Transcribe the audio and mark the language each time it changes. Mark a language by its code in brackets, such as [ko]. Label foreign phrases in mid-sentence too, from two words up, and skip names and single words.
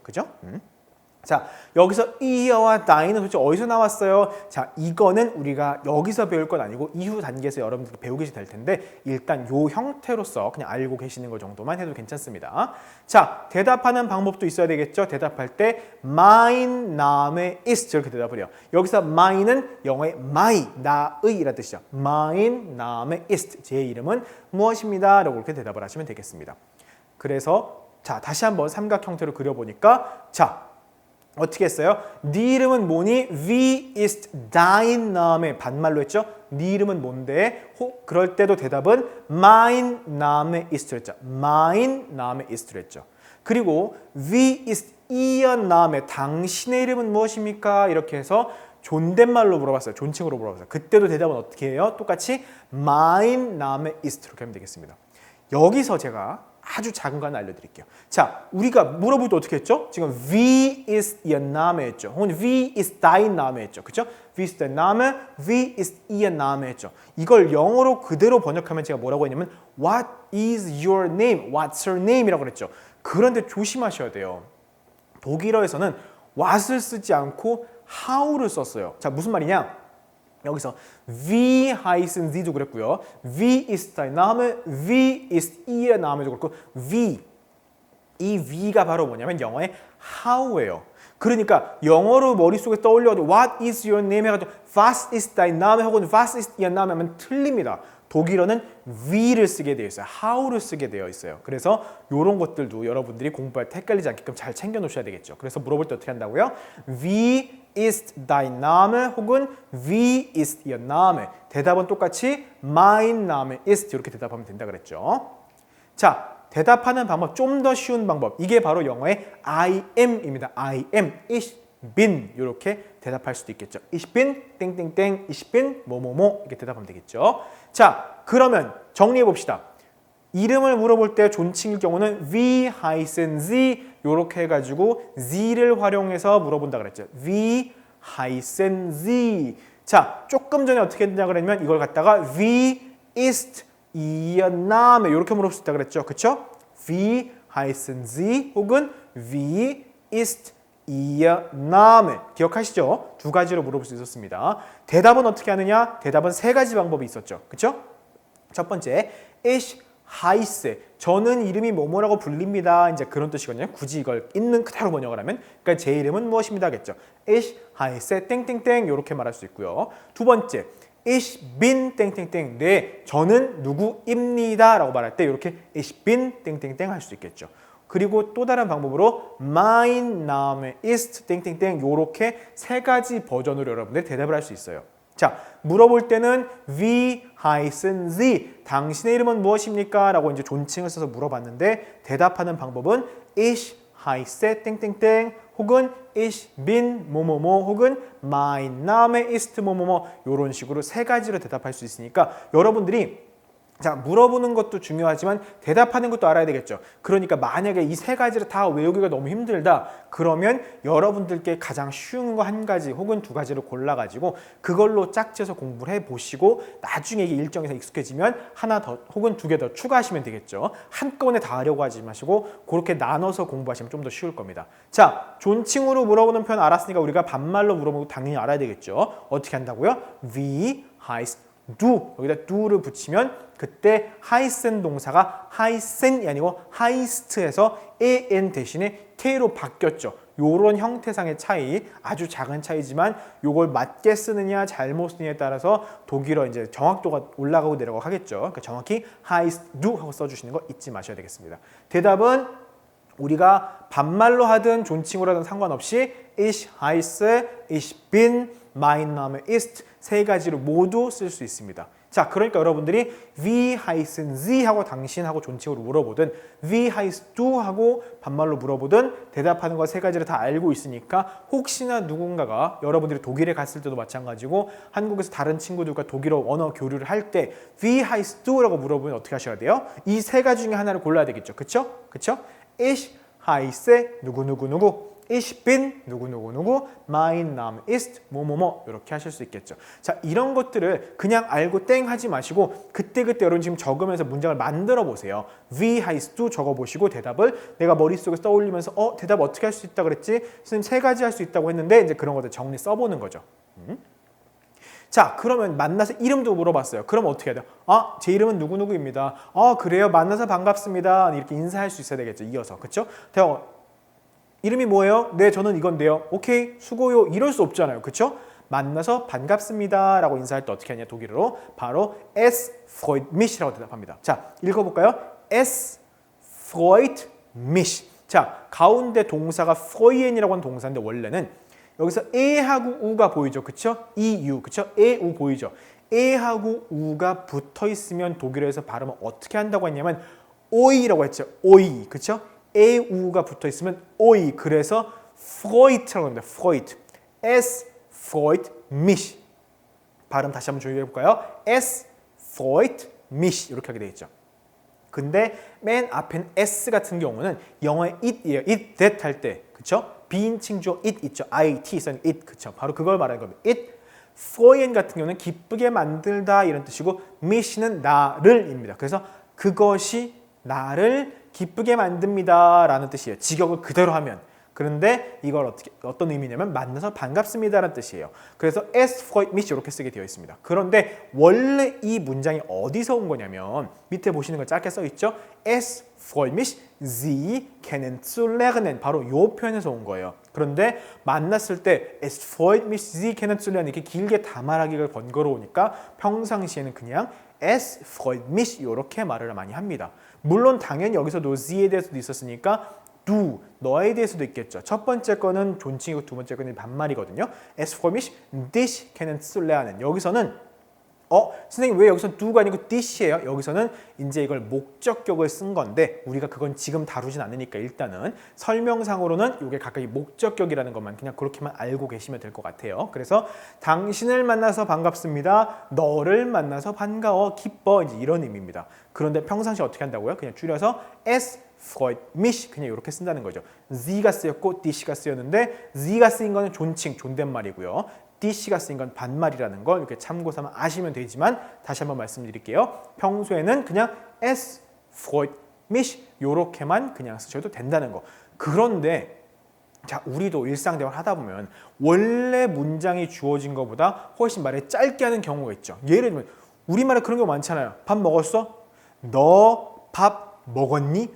[ko] 그죠? 자, 여기서 이어와 dein은 도대체 어디서 나왔어요? 자, 이거는 우리가 여기서 배울 건 아니고 이후 단계에서 여러분들이 배우게 될 텐데 일단 요 형태로서 그냥 알고 계시는 것 정도만 해도 괜찮습니다. 자, 대답하는 방법도 있어야 되겠죠? 대답할 때 [de] mein Name ist [ko] 이렇게 대답을 해요. 여기서 mein은 영어의 my, 나의 라는 뜻이죠. [de] mein Name ist [ko] 제 이름은 무엇입니다. 라고 이렇게 대답을 하시면 되겠습니다. 그래서 자, 다시 한번 삼각 형태로 그려보니까 자, 어떻게 했어요? 네 이름은 뭐니? [de] Wie ist dein Name? [ko] 반말로 했죠? 네 이름은 뭔데? 그럴 때도 대답은 [de] mein Name ist [ko] 했죠. [de] mein Name ist [ko] 했죠. 그리고 [de] Wie ist Ihr Name? [ko] 당신의 이름은 무엇입니까? 이렇게 해서 존댓말로 물어봤어요. 존칭으로 물어봤어요. 그때도 대답은 어떻게 해요? 똑같이 [de] mein Name ist [ko] 이렇게 하면 되겠습니다. 여기서 제가 아주 작은 거 하나 알려드릴게요. 자, 우리가 물어볼 때 어떻게 했죠? [de] 지금 Wie ist Ihr Name [ko] 했죠. 혹은 [de] Wie ist dein Name [ko] 했죠. 그렇죠? [de] Wie ist dein Name? Wie ist Ihr Name [ko] 했죠. 이걸 영어로 그대로 번역하면 제가 뭐라고 했냐면 [en] What is your name? What's your name? [ko] 이라고 그랬죠. 그런데 조심하셔야 돼요. 독일어에서는 what을 쓰지 않고 how를 썼어요. 자, 무슨 말이냐? [de] 여기서 Wie heißen Sie도 그랬고요. Wie ist dein Name? Wie ist Ihr Name도 그렇고 Wie 이 Wie가 [ko] 바로 뭐냐면 영어의 how예요. 그러니까 영어로 머릿속에 떠올려도 [en] What is your name? [de] 해가지고 Was ist dein Name? 혹은 Was ist Ihr Name? [ko] 하면 틀립니다. 독일어는 Wie를 쓰게 되어 있어요. How를 쓰게 되어 있어요. 그래서 이런 것들도 여러분들이 공부할 때 헷갈리지 않게끔 잘 챙겨 놓으셔야 되겠죠. 그래서 물어볼 때 어떻게 한다고요? [de] Wie ist dein Name? 혹은 Wie ist Ihr Name? [ko] 대답은 똑같이 [de] Mein Name ist [ko] 이렇게 대답하면 된다 그랬죠. 자, 대답하는 방법 좀 더 쉬운 방법. 이게 바로 영어의 [en] I am [ko] 입니다. [en] I am, [de] ich bin [ko] 이렇게 대답할 수도 있겠죠. [de] Ich bin [ko] 땡땡땡, [de] ich bin [ko] 뭐뭐뭐 이렇게 대답하면 되겠죠. 자, 그러면 정리해 봅시다. 이름을 물어볼 때 존칭일 경우는 [de] Wie heißen Sie [ko] 이렇게 해가지고 Sie를 활용해서 물어본다 그랬죠. [de] Wie heißen Sie. [ko] 자, 조금 전에 어떻게 했냐 그러면 이걸 갖다가 [de] Wie ist Ihr Name [ko] 이렇게 물어볼 수 있다 그랬죠. 그렇죠? [de] Wie heißen Sie 혹은 Wie ist ihr Name. [ko] 기억하시죠? 두 가지로 물어볼 수 있었습니다. 대답은 어떻게 하느냐? 대답은 세 가지 방법이 있었죠. 그렇죠? 첫 번째, [de] ich heiße. [ko] 저는 이름이 뭐뭐라고 불립니다. 이제 그런 뜻이거든요. 굳이 이걸 있는 그대로 번역을 하면, 그러니까 제 이름은 무엇입니다겠죠. [de] ich heiße [ko] 땡땡땡 이렇게 말할 수 있고요. 두 번째, [de] ich bin [ko] 땡땡땡. 네, 저는 누구입니다라고 말할 때 이렇게 [de] ich bin [ko] 땡땡땡 할 수 있겠죠. 그리고 또 다른 방법으로 [de] mein Name ist [ko] 땡땡땡 이렇게 세 가지 버전으로 여러분들 대답을 할 수 있어요. 자, 물어볼 때는 [de] Wie heißen Sie? [ko] 당신의 이름은 무엇입니까? 라고 이제 존칭을 써서 물어봤는데 대답하는 방법은 [de] Ich heiße [ko] 땡땡땡 혹은 [de] Ich bin [ko] 뭐뭐뭐 혹은 [de] Mein Name ist [ko] 뭐뭐뭐 이런 식으로 세 가지로 대답할 수 있으니까 여러분들이 자, 물어보는 것도 중요하지만 대답하는 것도 알아야 되겠죠. 그러니까 만약에 이 세 가지를 다 외우기가 너무 힘들다. 그러면 여러분들께 가장 쉬운 거 한 가지 혹은 두 가지를 골라가지고 그걸로 짝지어서 공부를 해보시고 나중에 이게 일정에서 익숙해지면 하나 더 혹은 두 개 더 추가하시면 되겠죠. 한꺼번에 다 하려고 하지 마시고 그렇게 나눠서 공부하시면 좀 더 쉬울 겁니다. 자, 존칭으로 물어보는 표현 알았으니까 우리가 반말로 물어보고 당연히 알아야 되겠죠. 어떻게 한다고요? [de] Wie heißt du [ko] 여기다 do를 붙이면 그때 heißen 동사가 heißen이 아니고 heist에서 en 대신에 k로 바뀌었죠. 요런 형태상의 차이, 아주 작은 차이지만 요걸 맞게 쓰느냐 잘못 쓰느냐에 따라서 독일어 이제 정확도가 올라가고 내려가고 하겠죠. 그러니까 정확히 [de] heißt du [ko] 하고 써주시는 거 잊지 마셔야 되겠습니다. 대답은 우리가 반말로 하든 존칭으로 하든 상관없이 [de] ich heiße, ich bin, mein Name ist [ko] 세 가지로 모두 쓸 수 있습니다. 자, 그러니까 여러분들이 [de] Wie heißen Sie [ko] 하고 당신하고 존칭으로 물어보든 [de] Wie heißt du [ko] 하고 반말로 물어보든 대답하는 거 세 가지를 다 알고 있으니까 혹시나 누군가가 여러분들이 독일에 갔을 때도 마찬가지고 한국에서 다른 친구들과 독일어 언어 교류를 할 때 [de] Wie heißt du [ko] 라고 물어보면 어떻게 하셔야 돼요? 이 세 가지 중에 하나를 골라야 되겠죠. 그쵸? 그쵸? [de] Ich heiße [ko] 누구누구누구 [de] Ich bin [ko] 누구누구누구 [de] Mein Name ist [ko] 뭐뭐뭐 이렇게 하실 수 있겠죠. 자, 이런 것들을 그냥 알고 땡 하지 마시고 그때그때 여러분 지금 적으면서 문장을 만들어 보세요. [de] Wie heißt du [ko] 적어보시고 대답을 내가 머릿속에 떠올리면서 대답 어떻게 할 수 있다 그랬지? 선생님 세 가지 할 수 있다고 했는데 이제 그런 것들 정리 써보는 거죠. 자, 그러면 만나서 이름도 물어봤어요. 그럼 어떻게 해야 돼요? 제 이름은 누구누구입니다. 그래요? 만나서 반갑습니다. 이렇게 인사할 수 있어야 되겠죠. 이어서. 그쵸? 이름이 뭐예요? 네, 저는 이건데요. 오케이, 수고요. 이럴 수 없잖아요. 그쵸? 만나서 반갑습니다. 라고 인사할 때 어떻게 하냐, 독일어로. 바로 [de] Es freut mich [ko] 라고 대답합니다. 자, 읽어볼까요? [de] Es freut mich. [ko] 자, 가운데 동사가 freut이라고 하는 동사인데 원래는 여기서 에하고 우가 보이죠. 그쵸? EU. 그쵸? 에우 보이죠? 에하고 우가 붙어 있으면 독일어에서 발음을 어떻게 한다고 했냐면 오이라고 했죠. 오이. 그쵸? 에우가 붙어 있으면 오이. 그래서 freut라고 합니다. [de] freut. Es freut mich. [ko] 발음 다시 한번 조용히 해볼까요? [de] Es freut mich. [ko] 이렇게 하게 되어 있죠. 근데 맨 앞엔 S 같은 경우는 영어의 it이에요. it, that 할 때. 그쵸? 비인칭 주어 it 있죠. it, 써는 it. 그쵸? 바로 그걸 말하는 겁니다. it. freuen 같은 경우는 기쁘게 만들다 이런 뜻이고 mich는 나를입니다. 그래서 그것이 나를 기쁘게 만듭니다 라는 뜻이에요. 직역을 그대로 하면. 그런데 이걸 어떤 의미냐면 만나서 반갑습니다라는 뜻이에요. 그래서 [de] es freut mich [ko] 이렇게 쓰게 되어 있습니다. 그런데 원래 이 문장이 어디서 온 거냐면 밑에 보시는 거 짧게 써 있죠. [de] es freut mich, Sie kennenzulernen [ko] 바로 이 표현에서 온 거예요. 그런데 만났을 때 [de] es freut mich, Sie kennenzulernen [ko] 이렇게 길게 다 말하기가 번거로우니까 평상시에는 그냥 [de] es freut mich [ko] 이렇게 말을 많이 합니다. 물론 당연히 여기서도 Sie에 대해서도 있었으니까 du, 너에 대해서도 있겠죠. 첫 번째 거는 존칭이고 두 번째 거는 반말이거든요. [de] Es freut mich, dich kennenzulernen. [ko] 여기서는 선생님 왜 여기서 do가 아니고 dish예요? 여기서는 이제 이걸 목적격을 쓴 건데 우리가 그건 지금 다루진 않으니까 일단은 설명상으로는 이게 각각 목적격이라는 것만 그냥 그렇게만 알고 계시면 될 것 같아요. 그래서 당신을 만나서 반갑습니다. 너를 만나서 반가워, 기뻐 이제 이런 의미입니다. 그런데 평상시 어떻게 한다고요? 그냥 줄여서 [de] es freut mich [ko] 그냥 이렇게 쓴다는 거죠. Sie가 쓰였고 dish가 쓰였는데 Sie가 쓰인 거는 존칭, 존댓말이고요. dish가 쓰인 건 반말이라는 걸 이렇게 참고 삼아 아시면 되지만 다시 한번 말씀드릴게요. 평소에는 그냥 [de] es freut mich [ko] 이렇게만 그냥 쓰셔도 된다는 거. 그런데 자, 우리도 일상대화를 하다 보면 원래 문장이 주어진 것보다 훨씬 말을 짧게 하는 경우가 있죠. 예를 들면 우리말에 그런 경우 많잖아요. 밥 먹었어? 너 밥 먹었니?